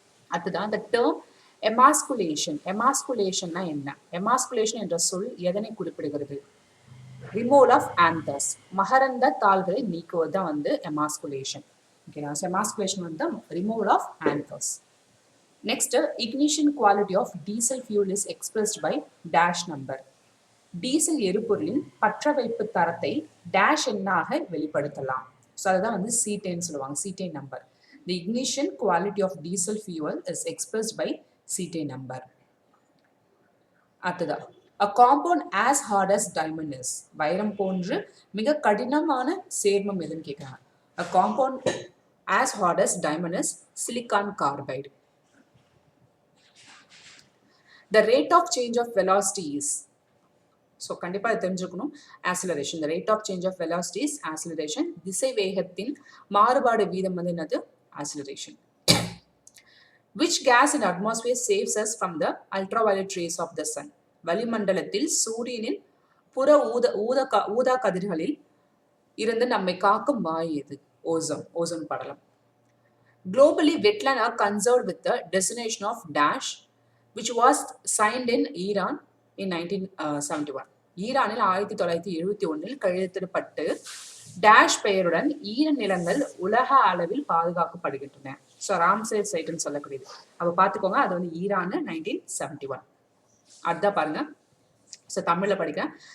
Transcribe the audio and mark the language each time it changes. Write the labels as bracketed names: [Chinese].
[Tamil] அதுதான் அந்த term emasculation. எமாஸ்குலேஷன்னா என்ன? எமாஸ்குலேஷன் என்ற சொல் எதனை குறிப்பிடுகிறது? [English] removal of anthers, [Tamil] மகரந்த தாள்களை நீக்குவது தான் வந்து எமாஸ்குலேஷன். ஓகேங்களா? ஸோ எமாஸ்குலேஷன் வந்து [English] Removal of anthers. Next, ignition quality of diesel fuel is expressed by dash number. [Tamil] Diesel எரிபொருளின் பற்ற வைப்பு தரத்தை டேஷ் எண்ணாக வெளிப்படுத்தலாம். ஸோ அதுதான் வந்து சீட்டேன்னு சொல்லுவாங்க, சீட்டேன் number. [English] The ignition quality of diesel fuel is expressed by cetane number. [Tamil] அடுத்ததா, [English] a compound as hard as diamond is. [Tamil] வைரம் போன்று மிக கடினமான சேர்மம் எதுன்னு கேட்குறாங்க. [English] A compound as hard as diamond is silicon carbide. The rate of change of velocity is, [Tamil] so கண்டிப்பாக தெரிஞ்சுக்கணும், [English] Acceleration. The rate of change of velocity is acceleration. [Tamil] திசை வேகத்தின் மாறுபாடு வீதம் வந்து என்னது? [English] Acceleration. Which gas in atmosphere saves us from the ultraviolet rays of the sun? [Tamil] வளிமண்டலத்தில் சூரியனின் புற ஊதா கதிர்களில் இருந்து நம்மை காக்கும் வாயு எது? ஓசோன் படலம். [English] Globally, wetlands are conserved with the designation of dash, which was signed in Iran in 1971. [Tamil] ஈரானில் 1971 கையெழுத்திடப்பட்டு டேஷ் பெயருடன் ஈர நிலங்கள் உலக அளவில் பாதுகாக்கப்படுகின்றன. ஸோ ராம்சேர் சைட்னு சொல்லக்கூடியது. அப்போ பார்த்துக்கோங்க, அது வந்து ஈரான் 1971. அதுதான் பாருங்க. ஸோ தமிழில் படிக்கிறேன்.